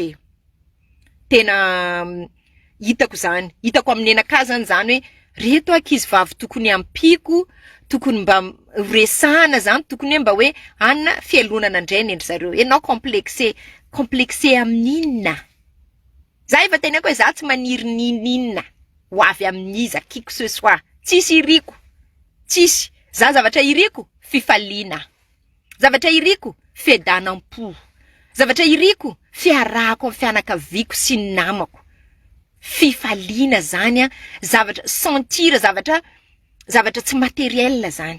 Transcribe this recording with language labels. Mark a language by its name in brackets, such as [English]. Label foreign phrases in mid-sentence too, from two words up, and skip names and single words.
[Malagasy] Tena hitako zany, hitako amin'ny nenaka zany hoe reto ankizy vavy tokony ampiko, tokony mba resahana zany, tokony hoe mba hoe anna fialonana indray ny endry zareo. Ianao complexe amin'inona? Za efa teneko hoe za tsy maniry ninina ho avy amin'iza [French] qui que ce soit. [Malagasy] Tsisy iriko. Tsisy. Za zavatra iriko fifaliana. Zavatra iriko fiadanam-po. Zavatra iriko fiarahako amin'ny fianakaviako sy ny namako. Fifaliana zany zavatra sentir zavatra tsy materiel zany.